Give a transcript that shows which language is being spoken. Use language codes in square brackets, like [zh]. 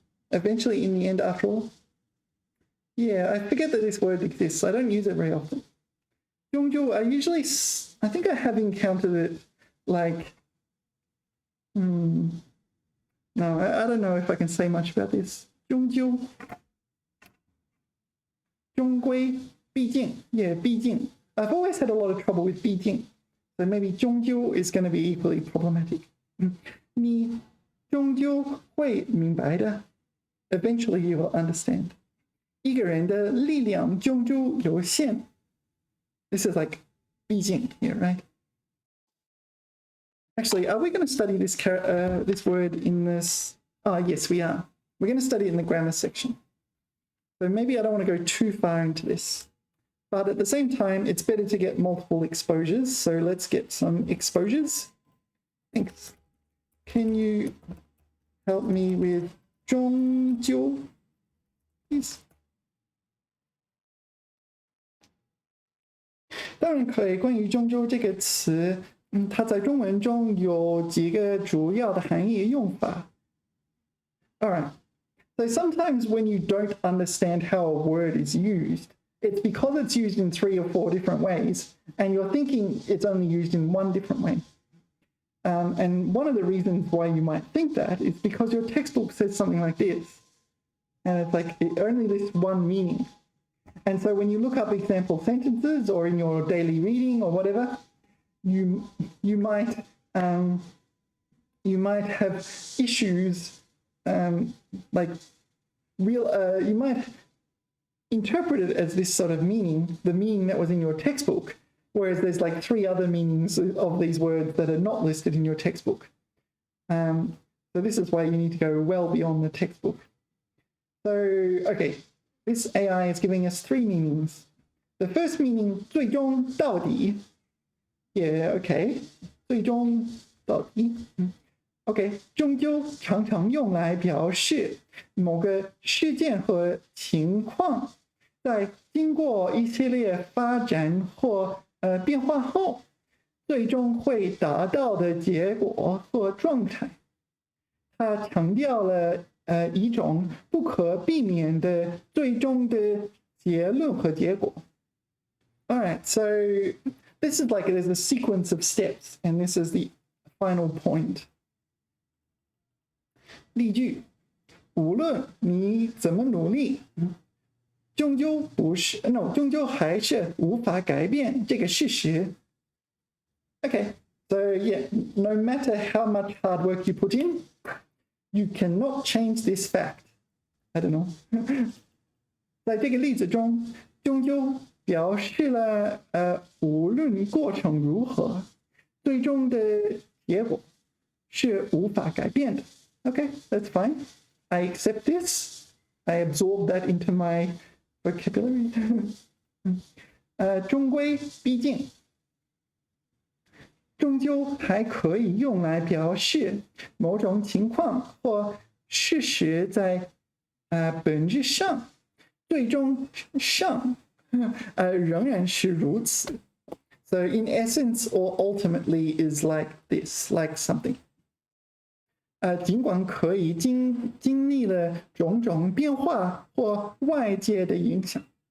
[en] Eventually, in the end, after all. Yeah, I forget that this word exists. I don't use it very often. 终究, I think I have encountered it like, no, I don't know if I can say much about this. [zh] 终究, 终归, 毕竟, yeah, 毕竟. [en] I've always had a lot of trouble with 毕竟, so maybe 终究 is going to be equally problematic. [zh] 你终究会明白的. [en] Eventually you will understand. [zh] 一个人的力量终究有限. [en] This is like 毕竟 here, right? Actually, are we going to study this this word in this? Yes, we are. We're going to study it in the grammar section. So maybe I don't want to go too far into this. But at the same time, it's better to get multiple exposures. So let's get some exposures. Thanks. Can you help me with 终究, please? [zh] 当然可以。关于终究这个词，它在中文中有几个主要的含义用法。 [en] All right. So sometimes when you don't understand how a word is used, it's because it's used in 3 or 4 different ways, and you're thinking it's only used in one different way. And one of the reasons why you might think that is because your textbook says something like this. And it's like it only lists one meaning. And so when you look up example sentences or in your daily reading or whatever, you might have issues like you might interpret it as this sort of meaning, the meaning that was in your textbook, whereas there's like 3 other meanings of these words that are not listed in your textbook. So this is why you need to go well beyond the textbook. So, okay, this AI is giving us 3 meanings. The first meaning, [zh] 最终到底. [en] Yeah, okay. [zh] 最终到底. Okay, 终究常常用来表示某个事件和情况在经过一系列发展或变化后，最终会达到的结果或状态。它强调了一种不可避免的最终的结论和结果。 [en] All right, so this is like there's a sequence of steps, and this is the final point. [zh] 例句，无论你怎么努力，终究还是无法改变这个事实。 [en] Okay, so yeah, no matter how much hard work you put in, you cannot change this fact. I don't know. [zh] 在这个例子中，终究表示了无论过程如何，最终的结果是无法改变的。 [en] Okay, that's fine. I accept this. I absorb that into my vocabulary. [zh] 终归毕竟，终究还可以用来表示某种情况或事实在本质上、最终上仍然是如此。 [en] So in essence or ultimately is like this, like something. [zh] 尽管可以经历了种种变化或外界的影响。